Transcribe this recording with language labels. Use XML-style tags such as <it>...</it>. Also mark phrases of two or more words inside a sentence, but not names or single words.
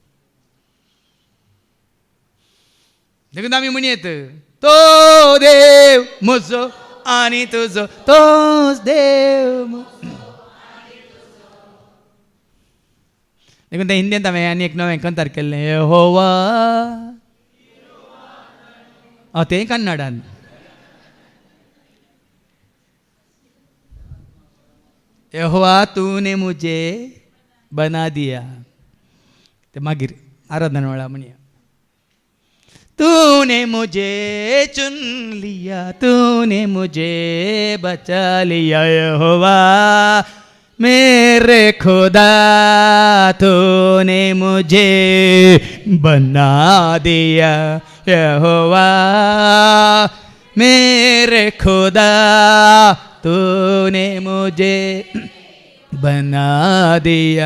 <kok>देखून आमी म्हणयत तो देव म्हजो आनी तुजो तोच देव. देखून ते हिंदींत हांवें आनी एक नवें कंतार केल्लें यहोवा. तें कन्नडान.</kok> <hi>यहोवा तूने मुझे बना दिया.</hi> <kok>ते मागीर आराधना वेळा म्हणया.</kok> <hi>तूने मुझे चुन लिया तूने मुझे बचा लिया यहोवा मेरे खुदा तूने मुझे बना दिया यहोवा मेरे खुदा तूने मुझे बना दिया.</hi>